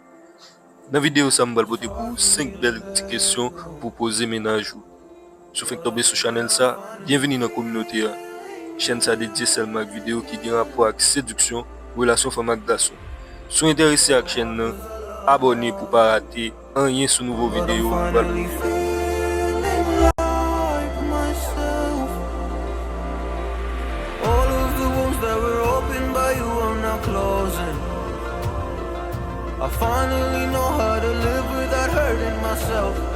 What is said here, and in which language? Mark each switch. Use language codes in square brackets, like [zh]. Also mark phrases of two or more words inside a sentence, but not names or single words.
[ht] Nan video sa mbal bote pou 5 bel ti kesyon pou pose menaj ou. Sou fek tobe sou chanel sa, bienveni nan kominote ya. Chen sa dedye selman ak video ki gen rapor ak seduksyon, relasyon fama ak gason. Sou interese ak chen nan, abone pou pa rate anyen sou nouvo video. [en] Closing. I finally know how to live without hurting myself.